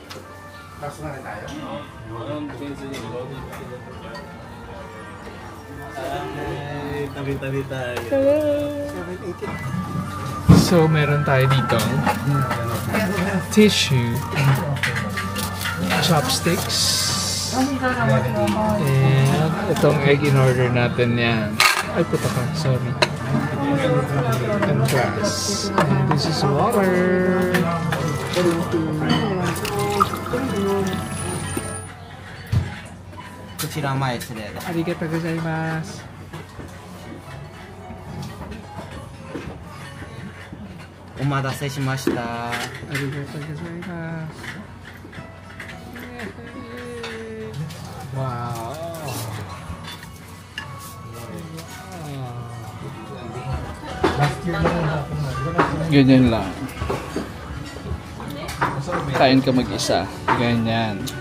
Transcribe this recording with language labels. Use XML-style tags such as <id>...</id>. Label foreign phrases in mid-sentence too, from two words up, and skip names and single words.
<tl>Tabi-tabi tayo. Hello. So, meron tayo dito tissue,</tl> <en>chopsticks, and</en> <tl>itong egg in order natin yan. Ay, puta ka.</tl> <en>Sorry. And glass. And this is water.</en> <ja>ありがとう ございます. お待たせ しました. ありがとう ございます.</ja> <en>Wow.</en> <tl>Ganyan lang. Kain ka mag-isa. Ganyan.</tl>